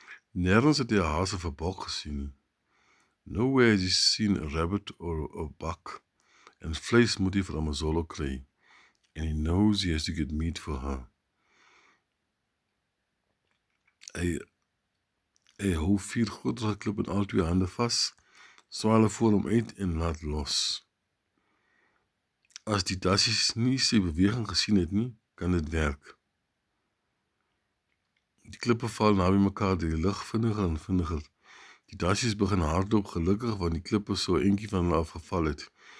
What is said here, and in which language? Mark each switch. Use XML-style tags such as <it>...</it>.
<af>Nergens het hy 'n haas of 'n bok gesien nie.</af> <en>Nowhere has he seen a rabbit or a buck, and</en> <af>vleis moet hy vir Amazolo kry,</af> <en>and he knows he has to get meat for her.</en> <af>Hy hou 4 grotere klip in al 2 hande vas, swaai hulle voor hom uit en laat los. As die dassies nie sy beweging gesien het nie, kan dit werk. Die klippe val naby mekaar deur die lug vinniger en vinniger. Die dassies begin hardloop gelukkig want die klippe so eentjie van hulle afgeval het.</af>